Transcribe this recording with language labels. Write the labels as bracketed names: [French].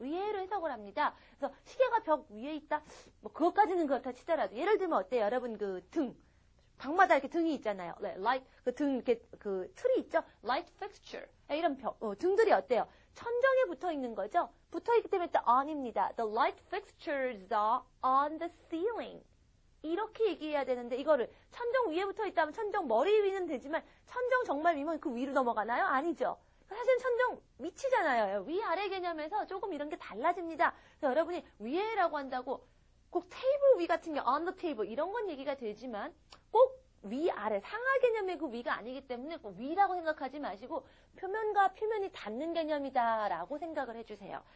[Korean] 위에로 해석을 합니다. 그래서 시계가 벽 위에 있다? 뭐 그것까지는 그렇다 치더라도 예를 들면 어때요? 여러분 그 등. 방마다 이렇게 등이 있잖아요. light, 그 등, 이렇게, 그 틀이 있죠? light fixture. 이런 등들이 어때요? 천정에 붙어 있는 거죠? 붙어 있기 때문에 또 on입니다. [English] The light fixtures are on the ceiling. [Korean] 이렇게 얘기해야 되는데, 이거를 천정 위에 붙어 있다면 천정 머리 위는 되지만, 천정 정말 위면 그 위로 넘어가나요? 아니죠. 사실 천정 밑이잖아요. 위아래 개념에서 조금 이런 게 달라집니다. 그래서 여러분이 위에라고 한다고 꼭 테이블 위 같은 게 [English] on the table [Korean] 이런 건 얘기가 되지만 꼭 위아래 상하 개념의 그 위가 아니기 때문에 꼭 위라고 생각하지 마시고 표면과 표면이 닿는 개념이다라고 생각을 해주세요.